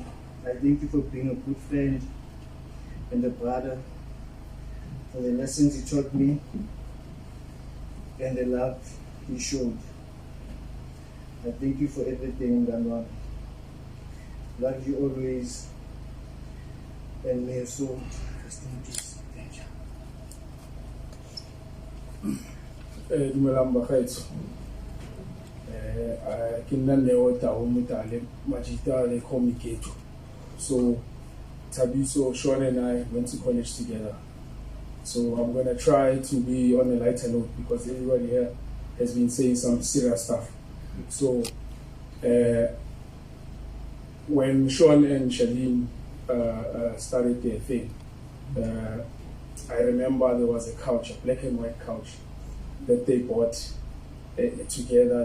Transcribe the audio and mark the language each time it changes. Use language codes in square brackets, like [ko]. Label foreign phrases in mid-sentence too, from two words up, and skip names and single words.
[en] I thank you for being a good friend and a brother, for the lessons you taught me and the love you showed. I thank you for everything, Ganwan. Love you always, and may your soul rest in peace. Thank you. [tn] Dumelang bagaetsho. Ke nna Neo Tau Mutale, Majita le Komiketo. [en] So Tabiso, Shawn and I went to college together. So I'm gonna try to be on a lighter note because everybody here has been saying some serious stuff. So when Shawn and Charlene started their thing, I remember there was a couch, a black and white couch that they bought together.